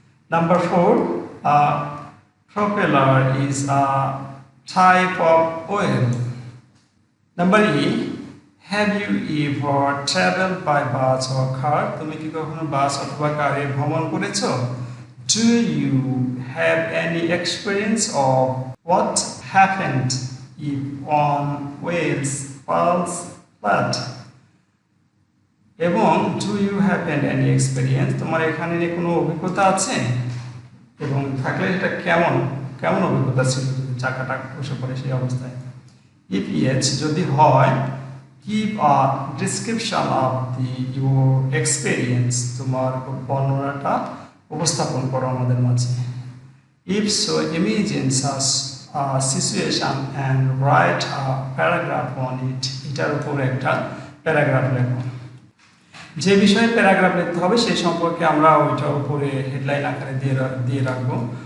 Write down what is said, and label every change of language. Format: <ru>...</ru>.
<en>Number 4, a propeller is a type of wheel. Number E, have you ever traveled by bus or car?</en> <bn>তুমি কি কখনো বাস অথবা কারে ভ্রমণ করেছো?</bn> <en>Do you have any experience of what happened if one wheels falls flat? এবং do you have any experience?</en> <bn>তোমার এখানে কোনো অভিজ্ঞতা আছে? এবং থাকলে এটা কেমন অভিজ্ঞতা ছিল যদি চাকাটা বসে পড়ে সেই অবস্থায়?</bn> <en>If yes,</en> <bn>যদি হয়,</bn> <en>give a description of your experience.</en> <bn>তোমার বর্ণনাটা উপস্থাপন করো আমাদের মাঝে।</bn> <en>If so, imagine such a situation and write a paragraph on it.</en> <bn>এটার উপরে একটা প্যারাগ্রাফ লেখো। যে বিষয়ে প্যারাগ্রাফ লিখতে হবে সেই সম্পর্কে আমরা ওইটার উপরে হেডলাইন আকারে দিয়ে রাখবো।</bn>